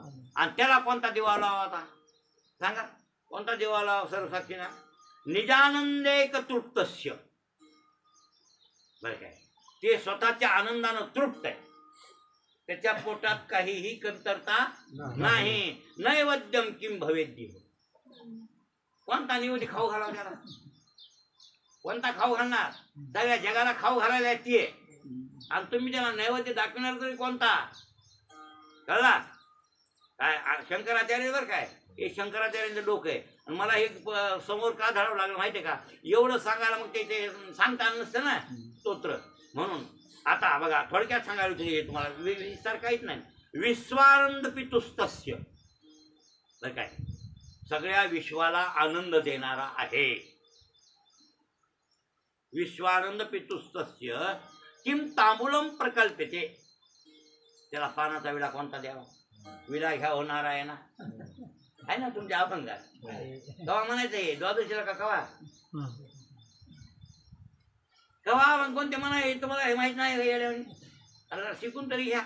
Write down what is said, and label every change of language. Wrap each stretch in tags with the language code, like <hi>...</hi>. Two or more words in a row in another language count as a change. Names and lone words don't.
<mr>आणि त्याला कोणता दिवा लावा आता सांगा, कोणता दिवा लावा सर्व साक्षीना.</mr> <sa>निजानंदेक तृप्तस्य.</sa> <mr>बरं काय, ते स्वतःच्या आनंदानं तृप्त आहे, त्याच्या पोटात काहीही कमतरता नाही.</mr> <sa>नैवेद्यम किम भवेद्य.</sa> <mr>कोणता निवेदी खाऊ घालावा त्याला, कोणता खाऊ घालणार. सगळ्या जगाला खाऊ घालायला येते आणि तुम्ही त्याला नैवेद्य दाखवणार तरी कोणता. कळला काय. शंकराचार्य बरं काय, हे शंकराचार्यांचं डोकं आहे. आणि मला हे समोर का धरावं लागलं माहितीये का, एवढं सांगायला मग ते सांगता आलं नसतं ना स्तोत्र. म्हणून आता बघा थोडक्यात सांगायला तुम्ही, तुम्हाला विस्तार काहीच नाही.</mr> <sa>विश्वानंद पितुस्तस्य.</sa> <mr>बरं काय, सगळ्या विश्वाला आनंद देणारा आहे.</mr> <sa>विश्वानंद पितुस्तस्य किम तांबूलम प्रकल्पते.</sa> <mr>त्याला पानाचा विडा कोणता द्यावा. विडा घ्या होणार आहे ना, आहे ना तुमच्या अभंगात. कवा म्हणायचंय द्वादशीला का कवा, कवा मग कोणते म्हणाय तुम्हाला हे माहित नाही. शिकून तरी घ्या.</mr>